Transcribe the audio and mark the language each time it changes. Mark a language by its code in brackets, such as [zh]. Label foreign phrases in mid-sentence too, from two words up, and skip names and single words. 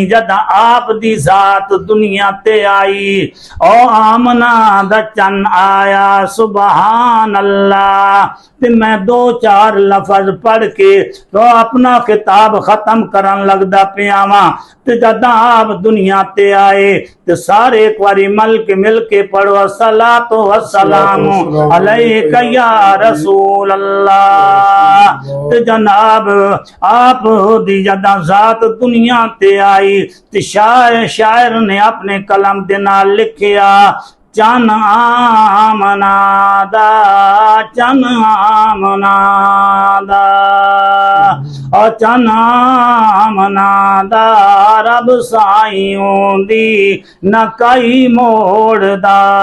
[pa] جدا آپ دی ذات دنیا تے آئی او آمنہ دا چن آیا [ar] سبحان الله [pa] تے میں 2-4 لفظ پڑھ کے تو اپنا کتاب ختم کرن لگدا پیا واں تے جدا آپ دنیا تے آئے تے سارے اک باری مل کے پڑھو [ar] الصلاة والسلام عليك يا رسول الله. [pa] تے جناب آپ دی جدا ذات دنیا تے آئی تے شاعر نے اپنے قلم دے نال لکھیا چن آمنہ دا چن آمنہ دا اور چن آمنہ دا رب سائیں دی نہ کئی موڑدا